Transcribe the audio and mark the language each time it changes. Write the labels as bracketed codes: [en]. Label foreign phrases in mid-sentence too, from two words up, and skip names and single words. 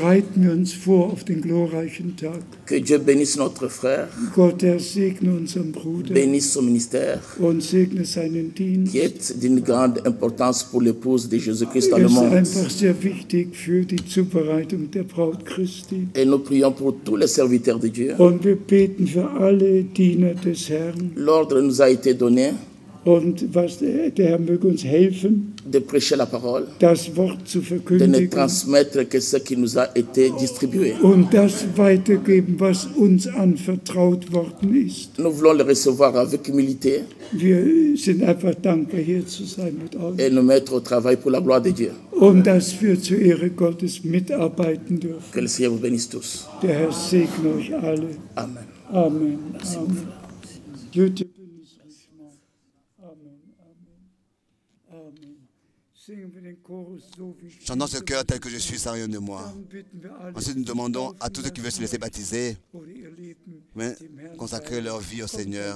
[fr] Que Dieu bénisse notre frère, bénisse son ministère, qui est d'une grande importance pour l'épouse de Jésus-Christ dans le monde. Et nous prions pour tous les serviteurs de Dieu. L'ordre nous a été donné de prêcher la parole, [de] das Wort zu [fr] de ne [de] verkündigen [fr] transmettre que ce qui nous a été distribué. [de] und das weitergeben, was uns anvertraut worden ist. [fr] Nous voulons le recevoir avec humilité [de] Wir sind einfach dankbar, hier zu sein mit euch. [fr] et nous mettre au travail pour la gloire de Dieu. [de] Und dass wir zur Ehre Gottes mitarbeiten dürfen. [fr] Que le Seigneur vous bénisse tous. [de] Der Herr segne euch alle. Amen. Amen. Amen. Jutta, genieß mich mal. Amen. Amen. Amen. Singen wir den Chorus so wie ich. [fr] Chantons ce cœur tel que je suis, sans rien de moi. [de] Dann bitten wir alle, [fr] Ensuite, nous demandons à tous ceux qui veulent se laisser baptiser, [de] oder ihr Leben [fr] mais [de] dem Herrn [fr] consacrer leur vie au Seigneur.